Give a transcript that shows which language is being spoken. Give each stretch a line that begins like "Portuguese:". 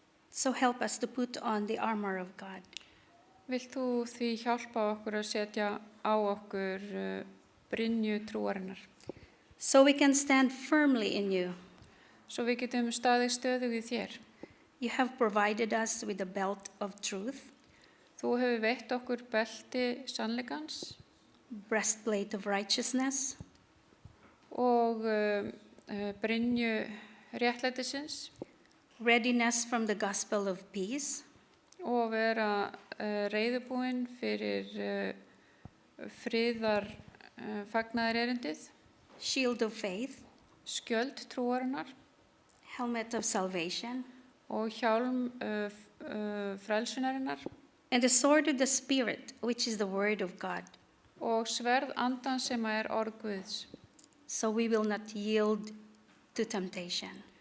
English: So help us to put on the armor of God.
Icelandic: Vilt þú því hjálpa okkur að setja á okkur brynju trúarinnar,
English: So we can stand firmly in you.
Icelandic: svo við getum staðið stöðug í þér.
English: You have provided us with the belt of truth,
Icelandic: Þú hefur veitt okkur belti sannleikans
English: breastplate of righteousness,
Icelandic: og brynju réttlætisins
English: readiness from the gospel of peace,
Icelandic: og vera reiðubúin fyrir friðar fagnaðar erindið,
English: shield of faith,
Icelandic: skjöld trúarinnar
English: helmet of salvation,
Icelandic: og hjálm frelsunarinnar
English: and the sword of the Spirit, which is the word of God.
Icelandic: og sverð andan sem er orð Guðs,
English: So we will not yield to temptation.